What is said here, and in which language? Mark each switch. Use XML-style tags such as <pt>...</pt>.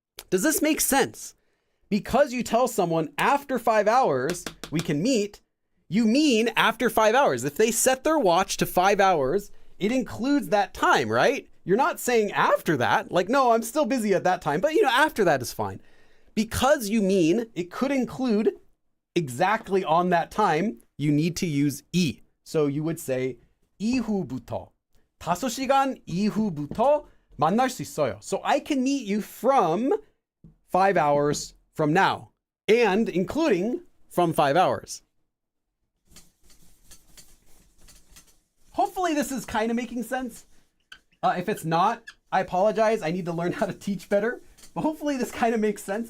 <en>Does this make sense? Because you tell someone after 5 hours we can meet, you mean after 5 hours. If they set their watch to 5 hours, it includes that time, right? You're not saying after that, like, no, I'm still busy at that time, but after that is fine. Because you mean it could include exactly on that time, you need to use 이. So you would say</en> <ko>이후부터 5시간 이후부터 만날 수 있어요.</ko> <en>So I can meet you from 5 hours from now, and including from 5 hours. Hopefully this is kind of making sense. If it's not, I apologize. I need to learn how to teach better. But hopefully this kind of makes sense.</en>